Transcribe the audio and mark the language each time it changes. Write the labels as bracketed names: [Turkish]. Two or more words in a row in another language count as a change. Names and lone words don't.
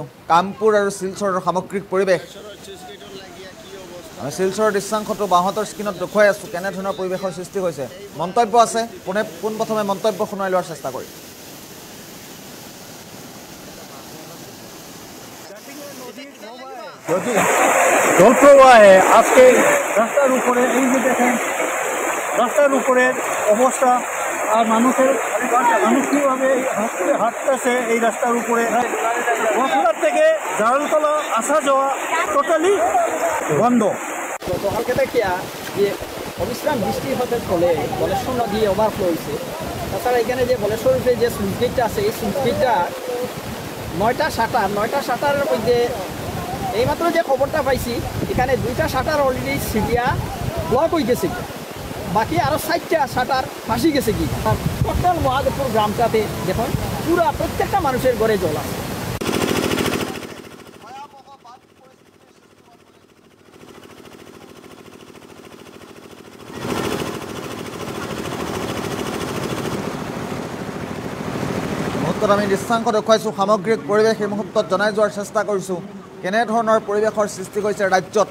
[Assamese] কামপুৰ আৰু শিলচৰৰ সামগ্ৰিক পৰিৱেশ আমি শিলচৰৰ দৃশ্যাংশটো বাহঁতৰ স্ক্ৰীণত দেখুৱাই আছোঁ। কেনেধৰণৰ পৰিৱেশৰ সৃষ্টি হৈছে মন্তব্য আছে, পোনপ্ৰথমে মন্তব্য শুনাই লোৱাৰ চেষ্টা কৰিম। [Bangla] জলপ্রবাহে আজকে রাস্তার উপরে এই যে দেখেন রাস্তার উপরের অবস্থা আর মানুষের কীভাবে হাঁটতেছে এই রাস্তার উপরে। বরখলার থেকে জালালতলা আসা যাওয়া টোটালি বন্ধ। গতকালকে দেখিয়া যে অবিশ্রাম বৃষ্টি হতে ফলে বলেশ্বর নদী ওভারফ্লো হয়েছে। তাছাড়া এখানে যে বলেশ্বরের যে [English] switch gateটা [Bangla] আছে এই সুইচ গেটটা 9টা শাটারের মধ্যে এইমাত্র যে খবরটা পাইছি এখানে 2টা শাটার অলরেডি সিরিয়া ব্লক হয়ে গেছে, বাকি আরও 4টা শাটার ফাঁসি গেছে কি। টোটাল মহাদেবপুর গ্রামটাতে দেখুন পুরা প্রত্যেকটা মানুষের ঘরে জল আছে। [Assamese] আমি দৃশ্যাংশ দেখুৱাইছোঁ। সামগ্ৰিক পৰিৱেশ এই মুহূৰ্তত জনাই যোৱাৰ চেষ্টা কৰিছোঁ। কেনেধৰণৰ পৰিৱেশৰ সৃষ্টি হৈছে ৰাজ্যত।